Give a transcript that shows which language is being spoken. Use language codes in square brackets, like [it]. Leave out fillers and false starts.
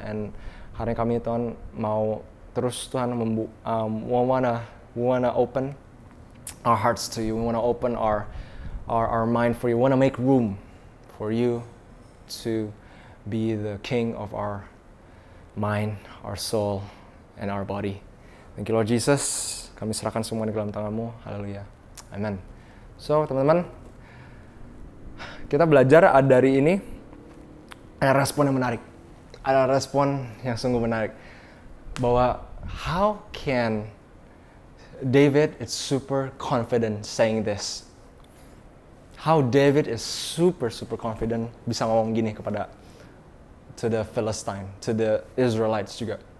[en] And [id] hari kami Tuhan mau terus Tuhan [en] we wanna open our hearts to you. We wanna open our mind for you. We wanna make room for you to be the king of our mind, our soul, and our body. Thank you Lord Jesus. [id] Kami serahkan semua di dalam tangan-Mu. Haleluya. Amen. So teman-teman, kita belajar dari ini ada respon yang menarik. Ada respon yang sungguh menarik. Bahwa [en] how can David is super confident saying this. How David is super confident [id] bisa ngomong gini [en] to the Philistine, to the Israelites [id] juga.